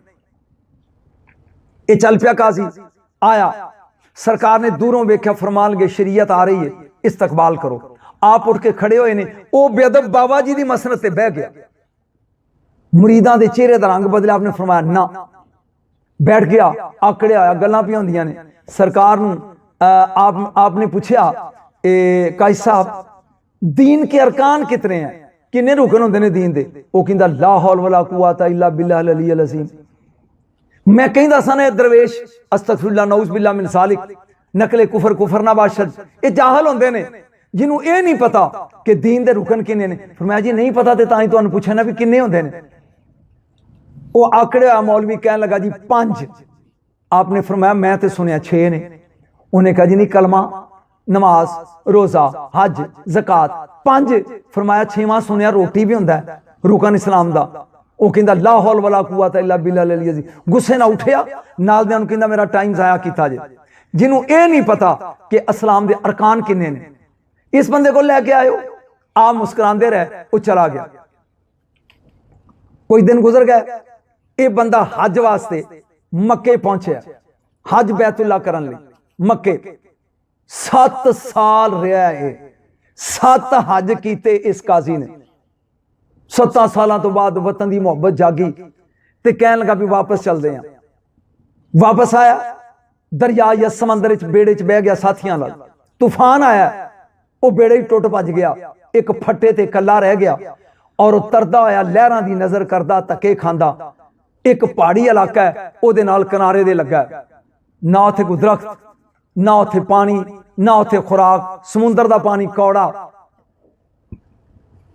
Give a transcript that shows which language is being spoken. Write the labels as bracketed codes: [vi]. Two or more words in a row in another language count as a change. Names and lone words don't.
[pa] یہ چل پیا قاضی آیا، سرکار نے دوروں ویکھیا، فرمان لگے شریعت آ رہی ہے، استقبال کرو. آپ اٹھ کے کھڑے ہوئے نے، وہ بےادب بابا جی کی مسند سے بہہ گیا. مریداں دے چہرے کا رنگ بدلیا۔ آپ نے فرمایا نا، بیٹھ گیا، آکڑیا ہویا، گلاں پیاں ہوندیاں نے. سرکار نوں آپ نے پوچھا قاضی صاحب دین کے ارکان کتنے ہیں، کنے رکن ہوندے نے دین دے? وہ کہندا [ar] لا حول ولا قوة إلا بالله العلي العظيم. [pa] میں کہندا سی نا درویش [ar] أستغفر الله نعوذ بالله من ذلك, [fa] نقل کفر کفر نباشد, [pa] یہ جاہل ہوندے نے جنہوں یہ نہیں پتا کہ دین دے رکن کنے نے. فرمایا جی نہیں پتا تو تاں ہی تہانوں پچھیا نا بھی کنے ہوندے نے۔ وہ آکڑیا مولوی کہن لگا جی 5. آپ نے فرمایا میں تو سنیا 6 نے۔ انہیں کہا جی نہیں، کلمہ نماز روزہ حج زکات 5. فرمایا 6واں سنیا روٹی بھی ہوندا ہے رکن اسلام دا. وہ کہندا [ar] لا حول ولا قوة إلا بالله العلي العظيم. [pa] غصے نا اٹھیا، نال دے کہندا میرا ٹائم ضائع کیتا جے. جنہوں یہ نہیں پتا کہ اسلام دے ارکان کنے نے، اس بندے کو لیکے آؤ. آپ مسکراتے رہے، وہ چلا گیا۔ کوئی دن گزر گئے، یہ بندہ حج واسطے مکے پہنچے، حج بیت اللہ کرن لئی مکے. 7 سال رہا ہے، 7 حج کیتے اس قاضی نے. 7 سالوں توں بعد وطن کی محبت جاگی تے کہن لگا بھی واپس چلتے ہیں. واپس آیا، دریا یا سمندر بیڑے چ بہہ گیا ساتھیوں نال. طوفان آیا، وہ بیڑے ہی ٹٹ بھج گیا، ایک پھٹے تے کلا رہ گیا. اور تردا ہویا لہراں دی نظر کردا، دھکے کھاندا. ایک پہاڑی علاقہ ہے، اودے نال کنارے دے لگا، نہ اتھے کوئی درخت، نہ اتھے پانی، نہ اتھے خوراک، سمندر دا پانی کوڑا.